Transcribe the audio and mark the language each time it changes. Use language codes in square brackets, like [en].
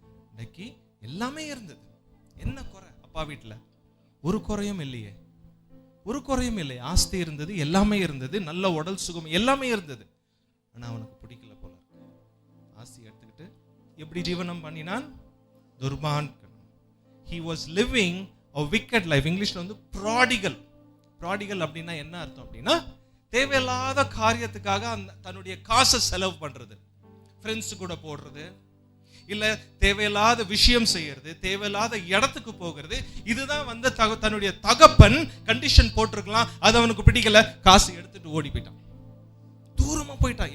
[ta] இன்னைக்கு எல்லாமே இருந்தது. என்ன குறை அப்பா வீட்டுல? ஒரு குறையும் இல்லையே, ஒரு குறையும் இல்லை. ஆஸ்தி இருந்தது, எல்லாமே இருந்தது, நல்ல உடல் சுகம் எல்லாமே இருந்தது. ஆனா அவனுக்கு பிடிக்கல போல இருக்கு. ஆஸ்தி எடுத்துக்கிட்டு எப்படி ஜீவனம் பண்ணினான்? துர்மார்க்கன். [en] He was living a wicked life. [ta] இங்கிலீஷ்ல வந்து prodigal. prodigal அப்படின்னா என்ன அர்த்தம் அப்படின்னா, தேவையில்லாத காரியத்துக்காக தன்னுடைய காசை செலவு பண்றது, ஃப்ரெண்ட்ஸ் கூட போடுறது, இல்ல தேவையில்லாத விஷயம் செய்யறது, தேவையில்லாத இடத்துக்கு போகிறது. இதுதான் வந்து தன்னுடைய தகப்பன் கண்டிஷன் போட்டிருக்கலாம், அது அவனுக்கு பிடிக்கல, காசு எடுத்துட்டு ஓடி போயிட்டான், தூரமா போயிட்டான்.